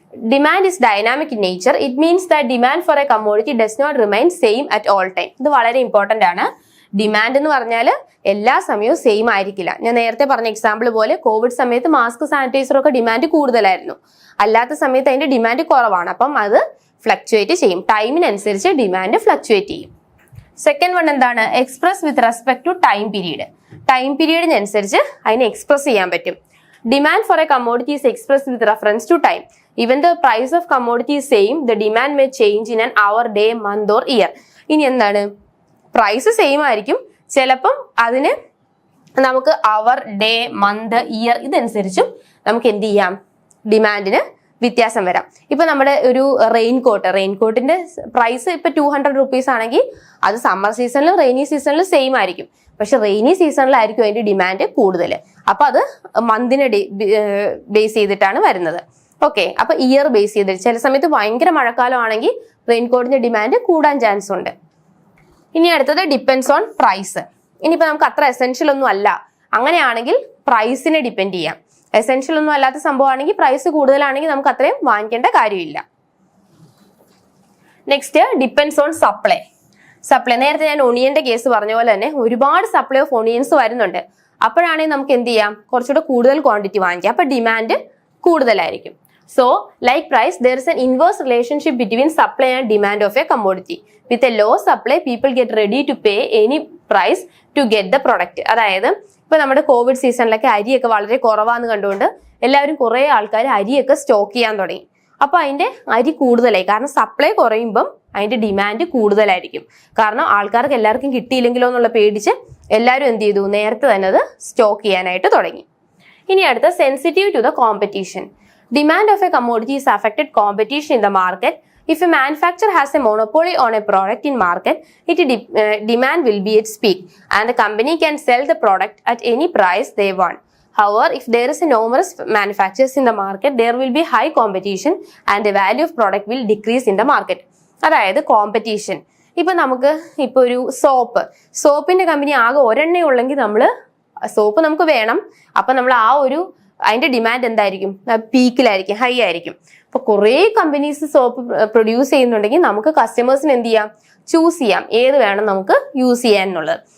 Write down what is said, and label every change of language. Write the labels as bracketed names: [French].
[English] Demand is dynamic in nature. It means that demand for a commodity does not remain same at all time. [Malayalam] ഇത് വളരെ important ആണ്. Demand എന്ന് പറഞ്ഞാൽ എല്ലാ സമയവും സെയിം ആയിരിക്കില്ല. ഞാൻ നേരത്തെ പറഞ്ഞ എക്സാമ്പിൾ പോലെ കോവിഡ് സമയത്ത് മാസ്ക്, സാനിറ്റൈസറും ഒക്കെ ഡിമാൻഡ് കൂടുതലായിരുന്നു. അല്ലാത്ത സമയത്ത് അതിന്റെ ഡിമാൻഡ് കുറവാണ്. അപ്പം അത് ഫ്ലക്ച്വേറ്റ് ചെയ്യും, ടൈമിനനുസരിച്ച് ഡിമാൻഡ് ഫ്ലക്ച്വേറ്റ് ചെയ്യും. സെക്കൻഡ് വൺ എന്താണ്? [English] Express with respect to time period. [Malayalam] Time പീരീഡിനനുസരിച്ച് അതിനെ എക്സ്പ്രസ് ചെയ്യാൻ പറ്റും. [English] Demand for a commodity is expressed with reference to time. Even the price of commodity is same, the demand may change in an hour, day, month or year. [Malayalam] ഇനി എന്താണ്? Price same ആയിരിക്കും, ചിലപ്പം അതിന് നമുക്ക് അവർ, day, month, year ഇതനുസരിച്ചും നമുക്ക് എന്ത് ചെയ്യാം? ഡിമാൻഡിന് വ്യത്യാസം വരാം. ഇപ്പൊ നമ്മുടെ ഒരു റെയിൻകോട്ടിന്റെ പ്രൈസ് ഇപ്പൊ 200 റുപ്പീസ് ആണെങ്കിൽ അത് സമ്മർ സീസണിലും റെയിനി സീസണിലും സെയിം ആയിരിക്കും. പക്ഷെ റെയിനി സീസണിലായിരിക്കും അതിന്റെ ഡിമാൻഡ് കൂടുതൽ. അപ്പൊ അത് മന്തിനെ ബേസ് ചെയ്തിട്ടാണ് വരുന്നത്. ഓക്കെ, അപ്പൊ ഇയർ ബേസ് ചെയ്തിട്ട് ചില സമയത്ത് ഭയങ്കര മഴക്കാലം ആണെങ്കിൽ റെയിൻകോട്ടിന്റെ ഡിമാൻഡ് കൂടാൻ ചാൻസ് ഉണ്ട്. ഇനി അടുത്തത് [English] Depends on price. [Malayalam] ഇനിയിപ്പോ നമുക്ക് അത്ര എസെൻഷ്യൽ ഒന്നും അല്ല, അങ്ങനെയാണെങ്കിൽ പ്രൈസിനെ ഡിപ്പെൻഡ് ചെയ്യാം. എസെൻഷ്യൽ ഒന്നും അല്ലാത്ത സംഭവമാണെങ്കിൽ പ്രൈസ് കൂടുതലാണെങ്കിൽ നമുക്ക് അത്രയും വാങ്ങിക്കേണ്ട കാര്യമില്ല. Next [English] Depends on supply. [Malayalam] Supply നേരത്തെ ഞാൻ ഒണിയന്റെ കേസ് പറഞ്ഞ പോലെ തന്നെ ഒരുപാട് [English] supply of onions [Malayalam] വരുന്നുണ്ട്. അപ്പോഴാണെങ്കിൽ നമുക്ക് എന്ത് ചെയ്യാം, കുറച്ചുകൂടെ കൂടുതൽ ക്വാണ്ടിറ്റി വാങ്ങിക്കാം, അപ്പൊ ഡിമാൻഡ് കൂടുതലായിരിക്കും. [English] So like price, there is an inverse relationship between supply and demand of a commodity. With a low supply, people get ready to pay any price to get the product. [Malayalam] അതായത് ഇപ്പൊ നമ്മുടെ Covid സീസണിലൊക്കെ അരിയൊക്കെ വളരെ കുറവാന്ന് കണ്ടുകൊണ്ട് എല്ലാവരും കുറെ ആൾക്കാർ അരിയൊക്കെ സ്റ്റോക്ക് ചെയ്യാൻ തുടങ്ങി. അപ്പൊ അതിന്റെ അരി കൂടുതലായി, കാരണം സപ്ലൈ കുറയുമ്പം അതിന്റെ ഡിമാൻഡ് കൂടുതലായിരിക്കും. കാരണം ആൾക്കാർക്ക് എല്ലാവർക്കും കിട്ടിയില്ലെങ്കിലോ എന്നുള്ള പേടിച്ച് എല്ലാവരും എന്ത് ചെയ്തു, നേരത്തെ തന്നെ അത് സ്റ്റോക്ക് ചെയ്യാനായിട്ട് തുടങ്ങി. ഇനി അടുത്ത [English] Sensitive to the competition. Demand of a commodity is affected competition in the market. If a manufacturer has a monopoly on a product in market, demand will be its peak and the company can sell the product at any price they want. However, if there is a numerous manufacturers in the market, there will be high competition and the value of product will decrease in the market. [Malayalam] അതായത് competition. ഇപ്പൊ നമുക്ക് ഇപ്പൊ ഒരു സോപ്പിന്റെ company ആകെ ഒരെണ്ണേ ഉള്ളെങ്കിൽ soap നമുക്ക് വേണം, അപ്പൊ നമ്മൾ അതിന്റെ ഡിമാൻഡ് എന്തായിരിക്കും, പീക്കിലായിരിക്കും, ഹൈ ആയിരിക്കും. അപ്പൊ കുറെ കമ്പനീസ് സോപ്പ് പ്രൊഡ്യൂസ് ചെയ്യുന്നുണ്ടെങ്കിൽ നമുക്ക് കസ്റ്റമേഴ്സിന് എന്ത് ചെയ്യാം, ചൂസ് ചെയ്യാം ഏത് വേണം നമുക്ക് യൂസ് ചെയ്യാൻ എന്നുള്ളത്.